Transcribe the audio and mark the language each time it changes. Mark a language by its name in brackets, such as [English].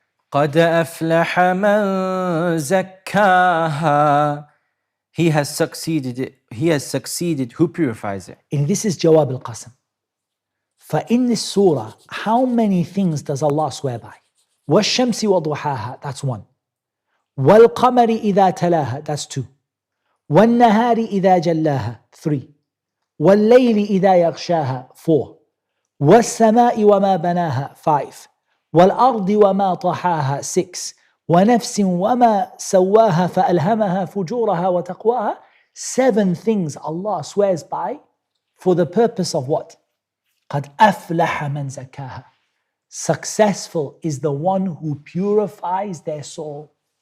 [Arabic] قَدْ أَفْلَحَ مَنْ زَكَّاهَا, [English] he has succeeded who purifies it. And this is Jawab al-Qasam. For in this surah, how many things does Allah swear by? [Arabic] وَالشَّمْسِ وَضُحَاهَا, [English] that's one. [Arabic] وَالْقَمَرِ إِذَا تَلَاهَا, [English] that's two. [Arabic] وَالنَّهَارِ إِذَا جَلَّاهَا, [English] three. [Arabic] وَاللَّيْلِ إِذَا يَغْشَاهَا, [English] four. [Arabic] وَالسَّمَاءِ وَمَا بَنَاهَا, [English] five. [Arabic] وَالْأَرْضِ وَمَا طَحَاهَا, [English] six. [Arabic] وَنَفْسٍ وَمَا سَوَّاهَا فَأَلْهَمَهَا فُجُورَهَا وَتَقْوَاهَا, [English] seven things Allah swears by for the purpose of what? [Arabic] قَدْ أَفْلَحَ مَنْ زَكَّاهَا. [English] Successful is the one who purifies their soul.